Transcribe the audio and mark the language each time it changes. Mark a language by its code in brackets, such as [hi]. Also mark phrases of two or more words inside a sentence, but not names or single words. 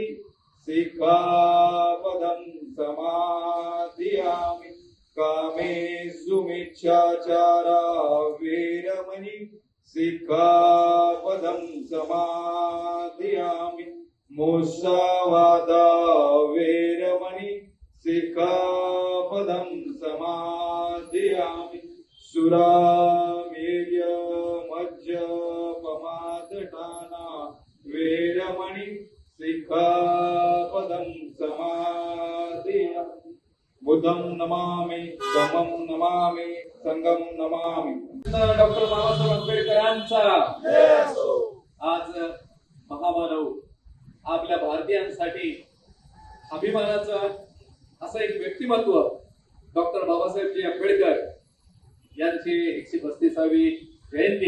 [pi] सिक्खापदं समादियामि कामेषु मिच्छाचारा वेरमणि सिक्खापदं समादियामि मुसावादा वेरमणि सिक्खापदं समादियामि सुरामेर्य मज्जपमादठाना वेरमणि सिक्खापदं समादियामि बुद्धं नमामि धम्मं नमामि संघं नमामि। [mr] डॉक्टर बाबासाहेब आंबेडकरांचा आज महामानव आपल्या भारतीयांसाठी अभिमानाचं असं एक व्यक्तिमत्व डॉक्टर बाबासाहेबजी आंबेडकर यांची 135वी जयंती।